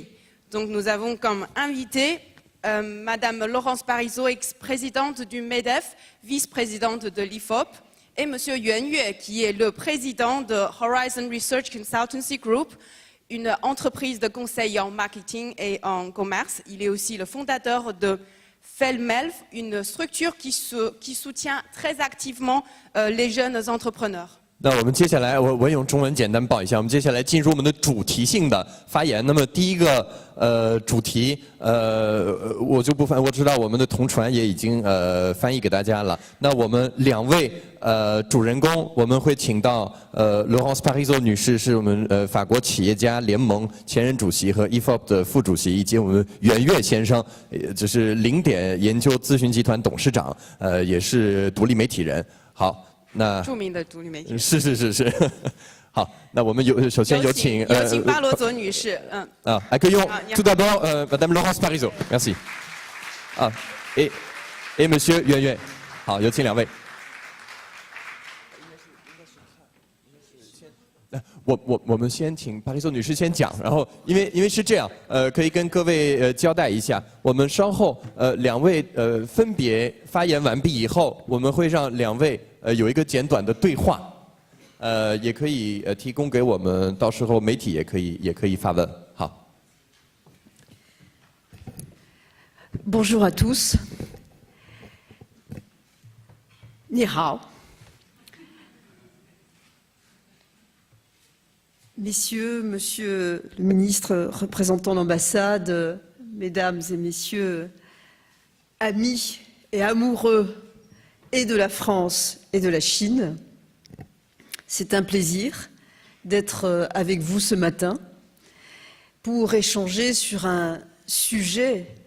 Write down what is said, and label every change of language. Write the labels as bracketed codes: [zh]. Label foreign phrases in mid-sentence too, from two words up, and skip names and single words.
[fr] Donc nous avons comme invité Madame Laurence Parisot, ex-présidente du MEDEF, vice-présidente de l'IFOP, et Monsieur Yuan Yue, qui est le président de Horizon Research Consultancy Group, une entreprise de conseil en marketing et en commerce. Il est aussi le fondateur de Felmelf, une structure qui soutient très activement les jeunes entrepreneurs. [zh] 那我们接下来，我用中文简单报一下。我们接下来进入我们的主题性的发言。那么第一个主题，我就不翻，我知道我们的同传也已经翻译给大家了。那我们两位主人公，我们会请到Laurence Parisot 女士，是我们法国企业家联盟前任主席和 IFOP 的副主席，以及我们袁岳先生，就是零点研究咨询集团董事长，也是独立媒体人。好。 那著名的独立媒体是，好，那我们首先有请巴罗佐女士， [fr] accueillons tout d'abord Madame Laurence Parisot, merci. Et Monsieur [zh] Yuan Yue， 好，有请两位。我们先请帕里索女士先讲，然后因为是这样，可以跟各位交代一下，我们稍后两位分别发言完毕以后，我们会让两位有一个简短的对话，也可以提供给我们，到时候媒体也可以发问。好。 [fr] Bonjour à tous. [zh] 你好。 [fr] Messieurs, Monsieur le ministre représentant l'ambassade, Mesdames et Messieurs, amis et amoureux et de la France et de la Chine, c'est un plaisir d'être avec vous ce matin pour échanger sur un sujet